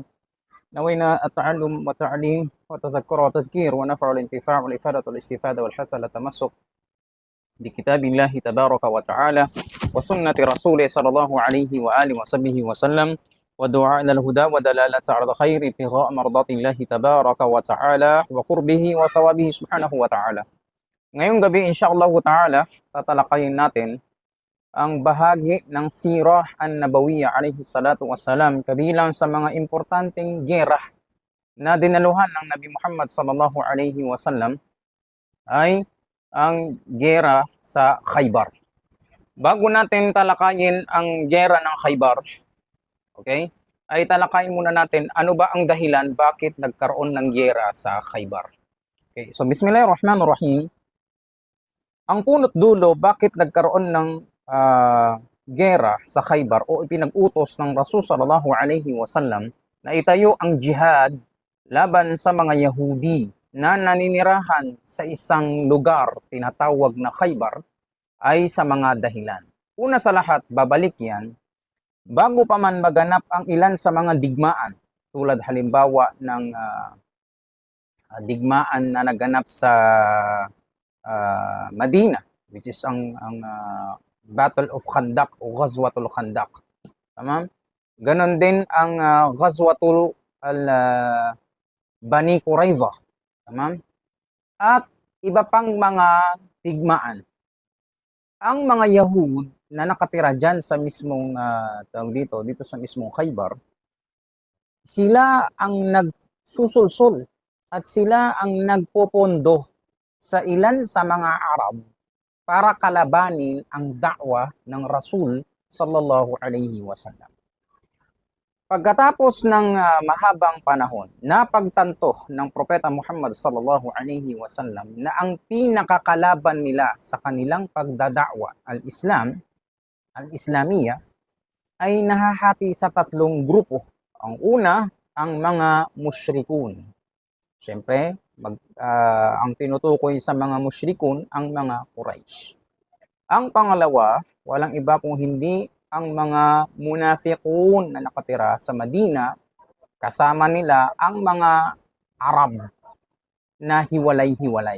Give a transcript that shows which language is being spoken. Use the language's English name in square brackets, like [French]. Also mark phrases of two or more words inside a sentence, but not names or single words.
[Arabic] نوينا التعلم والتعليم والتذكر والتذكير ونفع الانتفاع والإفادة والاستفادة والحث على التمسك بكتاب الله تبارك وتعالى وسنة رسوله صلى الله عليه وآله وصحبه وسلم ودعاء إلى الهدى ودلالة على الخير ابتغاء مرضات الله تبارك وتعالى وقربه وثوابه سبحانه وتعالى. [Filipino] Ngayong gabi, [Arabic] إن شاء الله تعالى, [Filipino] tatalakayin natin ang bahagi ng [Arabic] السيرة النبوية عليه الصلاة والسلام [Filipino] kabilang sa mga importanteng giyera na dinaluhan ng Nabi Muhammad [Arabic] صلى الله عليه وسلم [Filipino] ay ang giyera sa Khaybar. Bago natin talakayin ang giyera ng Khaybar, okay, ay talakayin muna natin ano ba ang dahilan bakit nagkaroon ng giyera sa Khaybar. Okay, so Bismillahirrahmanirrahim. Ang punot dulo, bakit nagkaroon ng gera sa Khaybar o ipinag-utos ng Rasul [Arabic] صلى الله عليه وسلم [Filipino] na itayo ang jihad laban sa mga Yahudi na naninirahan sa isang lugar tinatawag na Khaybar ay sa mga dahilan. Una sa lahat, babalik yan, bago pa man maganap ang ilan sa mga digmaan, tulad halimbawa ng digmaan na naganap sa Madina, [English] which is [Filipino] ang Battle of Khandaq o Ghazwatul Khandaq. Tama? Ganon din ang Ghazwatul Bani Qurayza. Tama? At iba pang mga digmaan. Ang mga Yahud na nakatira dyan sa mismong dito sa mismong Khaybar, sila ang nagsusulsul at sila ang nagpopondo sa ilan sa mga Arab para kalabanin ang da'wa ng Rasul [Arabic] صلى الله عليه وسلم. [Filipino] Pagkatapos ng mahabang panahon, napagtanto ng Propeta Muhammad [Arabic] صلى الله عليه وسلم [Filipino] na ang pinakakalaban nila sa kanilang pagdada'wa, [Arabic] الإسلام، الإسلامية, [Filipino] ay nahahati sa tatlong grupo. Ang una, ang mga musyrikun. Siyempre, ang tinutukoy sa mga musyrikun ang mga Quraysh. Ang pangalawa, walang iba kung hindi ang mga munafiqun na nakatira sa Madina, kasama nila ang mga Arab na hiwalay-hiwalay.